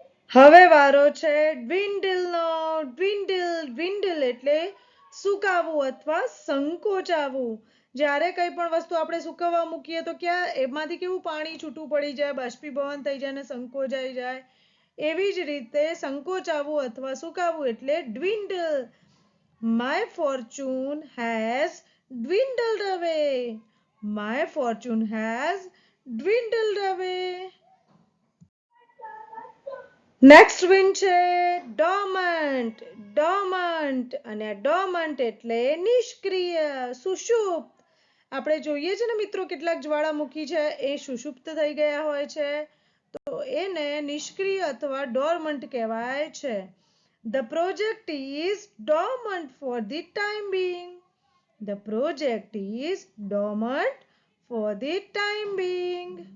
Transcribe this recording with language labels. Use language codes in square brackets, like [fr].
[gu] હવે વારો છે ડ્વિન્ડલનો. ડ્વિન્ડલ એટલે સુકાવું અથવા સંકોચાવું. જ્યારે કંઈ પણ વસ્તુ આપણે સુકવવા મૂકીએ તો એમાંથી કેવું પાણી છૂટું પડી જાય, બાષ્પીભવન થઈ જાય અને સંકોચાઈ જાય. એવી જ રીતે સંકોચાવું અથવા સુકાવું એટલે ડ્વિન્ડલ. [en] My fortune has dwindled away. My fortune has dwindled away. [gu] Next win છે ડોમન્ટ. ડોમન્ટ. અને ડોમન્ટ એટલે નિષ્ક્રિય, સુષુપ્ત. આપણે જોઈએ છે ને મિત્રો, કેટલાક જ્વાળામુખી છે એ સુષુપ્ત થઈ ગયા હોય છે, તો એને નિષ્ક્રિય અથવા ડોર્મન્ટ કહેવાય છે. [en] The project is dormant for the time being. The project is dormant for the time being.